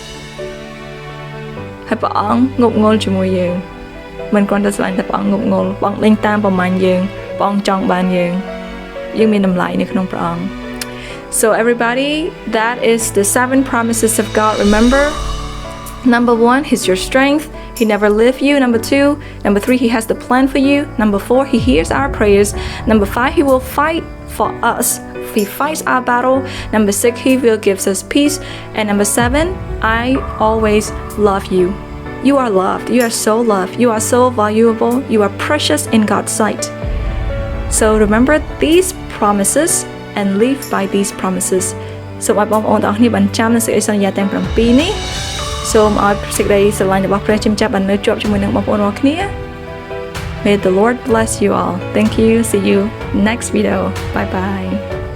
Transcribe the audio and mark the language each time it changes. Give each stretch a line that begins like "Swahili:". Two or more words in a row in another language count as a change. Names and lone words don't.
Khmer: ហើយព្រះអង្គងប់ងល់ជាមួយយើងមិនគ្រាន់តែស្រឡាញ់តែព្រះអង្គងប់ងល់ព្រះអង្គដេញតាមប្រមាញ់យើងព្រះអង្គចង់បានយើងមានតម្លៃនៅក្នុងព្រះអង្គ
English: So everybody that is the 7 promises of God remember number 1 he's your strength he never leave you number 2 number 3 he has the plan for you number 4 he hears our prayers number 5 he will fight for us he fights our battle number 6 he will gives us peace and number 7 I always love you you are loved you are so loved you are so valuable you are precious in God's sight so remember these promises and live by these promises
Khmer: សូមឲ្យបងប្អូនទាំងអស់គ្នាបានចាំនៅសេចក្តីសន្យាទាំង7នេះសូមឲ្យសេចក្តីស្រឡាញ់របស់ព្រះជាម្ចាស់បាននៅជាប់ជាមួយនឹងបងប្អូនរាល់គ្នា
English: May the Lord bless you all thank you see you next video bye bye